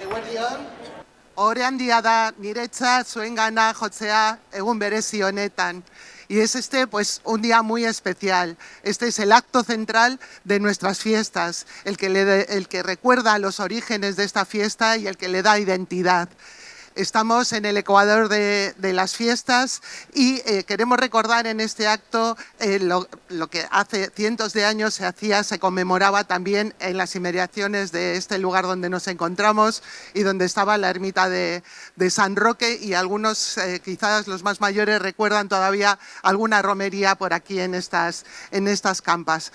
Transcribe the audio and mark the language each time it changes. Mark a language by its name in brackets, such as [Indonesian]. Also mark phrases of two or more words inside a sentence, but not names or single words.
[Basque] Ohore handia da niretzat zuengana jotzea egun berezi honetan. [Spanish] Y es pues un día muy especial. Este es el acto central de nuestras fiestas, el que recuerda los orígenes de esta fiesta y el que le da identidad. Estamos en el Ecuador de las fiestas y queremos recordar en este acto lo que hace cientos de años se conmemoraba también en las inmediaciones de este lugar donde nos encontramos y donde estaba la ermita de San Roque, y algunos, quizás los más mayores, recuerdan todavía alguna romería por aquí en estas campas.